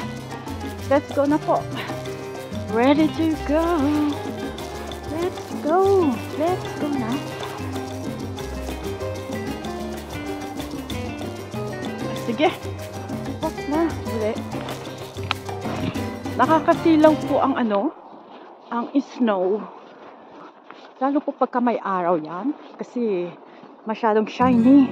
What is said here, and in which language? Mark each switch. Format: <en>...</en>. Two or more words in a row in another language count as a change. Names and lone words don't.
<en>Let's go</en> <tl>na po.</tl> <en>Ready to go. Let's go. Let's go na.</en> <tl>Sige. Bukas na. Uli. Nakakasilaw po ang ang snow. Lalo po pagka may araw yan. Kasi masyadong shiny.</tl>